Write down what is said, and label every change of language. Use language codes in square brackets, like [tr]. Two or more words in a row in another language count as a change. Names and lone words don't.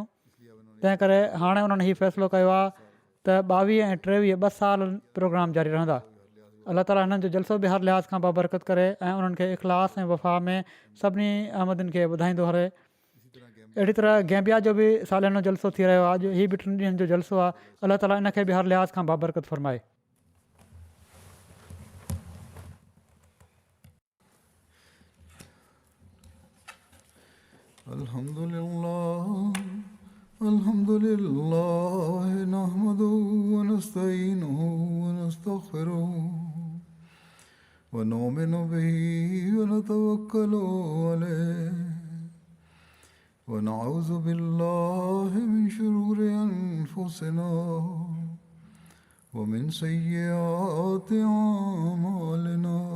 [sd] तंहिं करे हाणे उन्हनि हीउ फ़ैसिलो कयो आहे त 22 ऐं 23 2 साल प्रोग्राम जारी रहंदा। अलाह ताला हिननि जो जलसो बि हर लिहाज़ खां बाबरकत करे ऐं उन्हनि खे इख़लास ऐं वफ़ा में सभिनी अहमदिन खे ॿुधाईंदो हले। अहिड़ी तरह गैम्बिया जो बि सालियानो जलसो थी रहियो आहे। अॼु हीअ बि 3 ॾींहंनि जो जलसो आहे। अलाह ताला इन खे बि हर लिहाज़ खां बाबरकत फ़रमाए। [ar] الحمد لله نحمده و نستعينه و نستغفره و نؤمن به و نتوكل عليه و نعوذ بالله من شرور أنفسنا و من سيئات أعمالنا